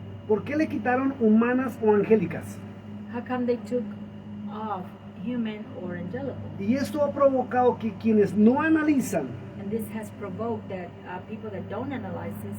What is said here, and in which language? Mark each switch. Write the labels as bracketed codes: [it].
[es] ¿Por qué le quitaron humanas o angélicas? [en] How come they took off human or angelical? [es] Y esto ha provocado que quienes no analizan [en] And this has provoked that people that don't analyze this